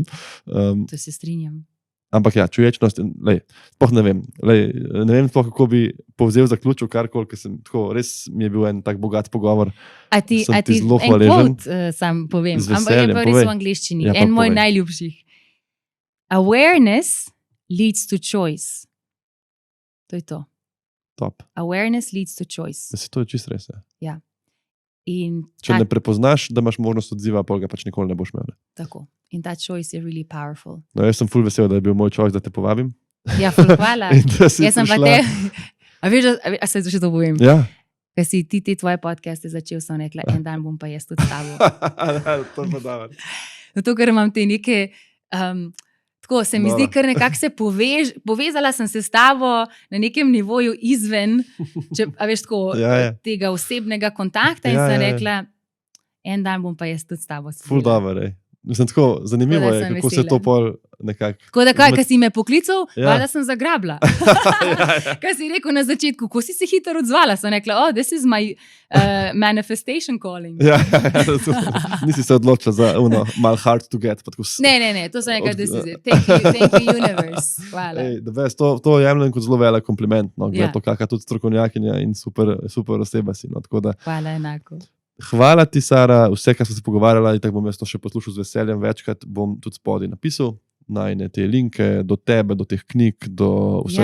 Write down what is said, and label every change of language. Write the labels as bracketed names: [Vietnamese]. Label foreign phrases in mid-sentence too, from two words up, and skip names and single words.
[Slovenian] To se strinjam. Ampak čuječnost, sploh ne vem, sploh kako bi povzel, zaključil karkoli, ker sem tako, res mi je bil en tak bogat pogovor. A ti zelo hvaležen. Sam povem, ampak je pa res v angleščini, en moj najljubših. [English] Awareness leads to choice. [Slovenian] To je to. Top. [English] Awareness leads to choice. [Slovenian] To je čist res. Ja. Če ne prepoznaš, da imaš možnost odziva, pa ga pač nikoli ne boš imel. Tako. In ta choice je [English] really powerful. [Slovenian] No, jaz sem ful vesel, da je bil moj choice, da te povabim. Ja, ful hvala. Jaz sem pa te... A veš, a se še to povem? Ja. Ker si ti tvoje podcaste začel, sem rekla, en dan bom pa jaz tudi s tabo. To je pa dobro. Zato, ker imam te neke. Tako se mi Nora. zdi, ker nekako se povezala sem se s tabo na nekem nivoju izven, tako, Ja. tega osebnega kontakta in Ja, sem ja. rekla, en dan bom pa jaz tudi s tabo Ful spila. dobro, ej. Mislim, tako, zanimivo Tako da je, sem kako se vesela. to pol nekako... Tako da, kaj si me poklical, Ja. valjda sem zagrabila. Ja. Kaj si rekel na začetku, ko si se hitro odzvala, sem rekla, [English] this is my manifestation calling. [Slovenian] Ja, nisi se odločila za malo [English] hard to get. [Slovenian] Pa tako Ne, to sem rekla, [English] this is it. Thank you universe. [Slovenian] Hvala. Ej, to jemljem kot zelo velik kompliment. No, Ja. to, kakšna tudi strokovnjakinja in super oseba si. No, tako da, Hvala enako. hvala ti, Sara, vse, kar smo se pogovarjali, in tako bom jaz to še poslušal z veseljem. Večkrat bom tudi spodaj napisal najne te linke do tebe, do teh knjig, do vsega,